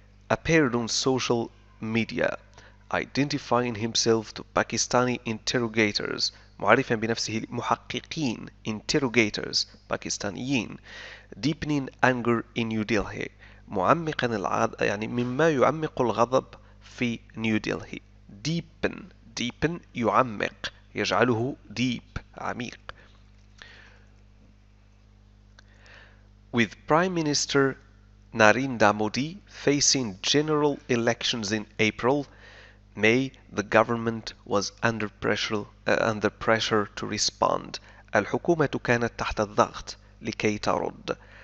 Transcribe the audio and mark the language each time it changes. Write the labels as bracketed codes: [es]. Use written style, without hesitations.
[en] Appeared on social media identifying himself to Pakistani interrogators [ar] معرفا بنفسه محققين [en] interrogators [ar] باكستانيين [en] deepening anger in New Delhi [ar] معمقا يعني مما يعمق الغضب في نيو دلهي. deepen يعمق يجعله deep عميق. [en] With Prime Minister Narendra Modi facing general elections in April, May, the government was under pressure to respond. [ar] الحكومة كانت تحت الضغط لكي ترد.